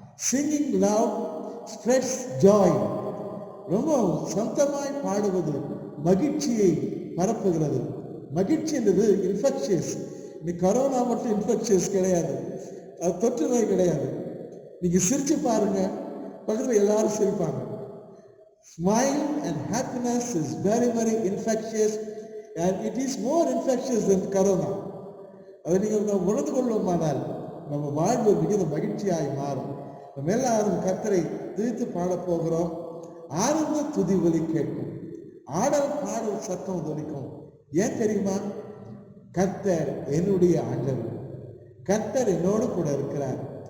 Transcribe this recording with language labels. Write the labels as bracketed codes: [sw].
[en] Singing love spreads joy. [ta] ரொம்ப சொந்தமாய் பாடுவது மகிழ்ச்சியை பரப்புகிறது. மகிழ்ச்சி என்றது இன்ஃபெக்ஷியஸ். இன்னைக்கு கரோனா மட்டும் இன்ஃபெக்ஷியஸ் கிடையாது, அது தொற்று நோய் கிடையாது. நீங்க சிரிச்சு பாருங்க, பக்கத்தில் எல்லாரும் சிரிப்பாங்க. [en] Smile and happiness is very very infectious and it is more infectious than corona. [ta] அதை நீங்கள் உணர்ந்து கொள்ளுமானால் நம்ம வாழ்வு மிகுந்த மகிழ்ச்சியாய் மாறும். நம்ம எல்லாரும் கர்த்தரை துதித்து பாடப் போகிறோம். ஆனந்த துதி ஒலி கேட்கும், ஆடல் பாடல் சத்தம் ஒலிக்கும். ஏன் தெரியுமா? கர்த்தர் என்னுடைய ஆண்டவர், கர்த்தர் என்னோடு கூட இருக்கிறார்.